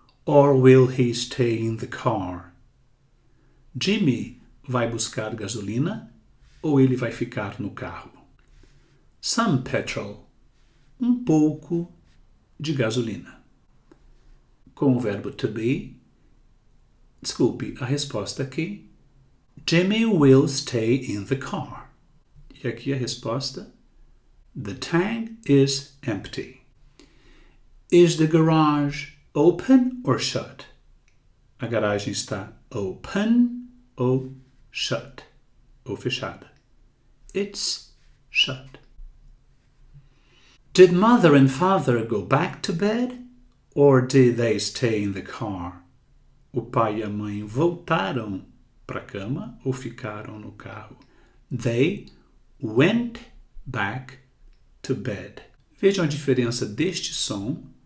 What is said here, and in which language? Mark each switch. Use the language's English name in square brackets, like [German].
[English] Or will he stay in the car? [Portuguese] Jimmy vai buscar gasolina ou ele vai ficar no carro? [English] Some petrol. [Portuguese] Um pouco de gasolina. Com o verbo to be. Desculpe, a resposta aqui. [English] Jimmy will stay in the car. [Portuguese] E aqui a resposta. [English] The tank is empty. Is the garage open or shut? [Portuguese] A garagem está [English] open ou shut, [Portuguese] ou fechada. [English] It's shut. Did mother and father go back to bed? Or did they stay in the car? [Portuguese] O pai e a mãe voltaram para a cama ou ficaram no carro? [English] They went back to bed. [Portuguese] Vejam a diferença deste som.